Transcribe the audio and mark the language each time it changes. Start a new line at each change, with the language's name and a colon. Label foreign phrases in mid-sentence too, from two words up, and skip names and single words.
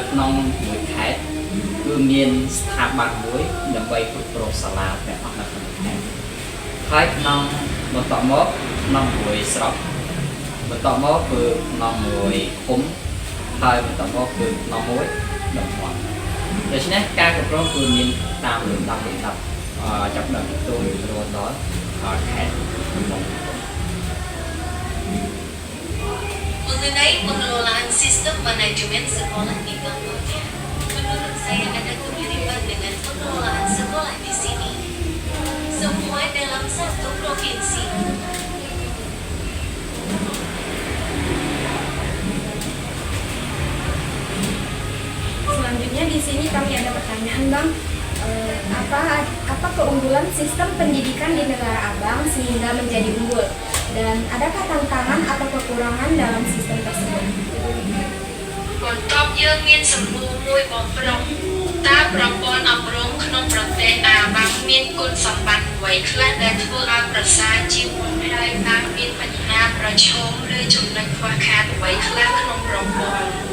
Khmer: ក្នុងមួយខេត្តគឺមានស្ថាប័នមួយដើម្បីគ្រប់គ្រងសាលាទាំងអស់នៅក្នុងខេត្តហើយក្នុងបន្តមកក្នុងមួយស្រុកបន្តមកគឺក្នុងមួយឃុំហើយបន្តមកគឺក្នុងមួយតំបន់ ដូច្នេះការគ្រប់គ្រងគឺមានតាមលំដាប់ចាប់ដើមទៅរហូតដល់ខេត្តក្នុង
Indonesian: Mengenai pengelolaan sistem manajemen sekolah di Kamboja, menurut saya ada kemiripan dengan pengelolaan sekolah di sini. Semua dalam satu provinsi. Selanjutnya di sini kami ada pertanyaan, Bang. Apa keunggulan sistem pendidikan di negara Abang sehingga menjadi unggul? Dan adakah tantangan atau kekurangan dalam sistem tersebut?
Khmer: បន្ទាប់យើងមានសម្បូរមួយបងប្រុសតើប្រព័ន្ធអប់រំក្នុងប្រទេសអាបាំងមានគុណសម្បត្តិអ្វីខ្លះដែលធ្វើឲ្យប្រសើរជាងមុនហើយតើមានបញ្ហាប្រឈមឬចំណុចខ្វះខាតអ្វីខ្លះក្នុងប្រព័ន្ធ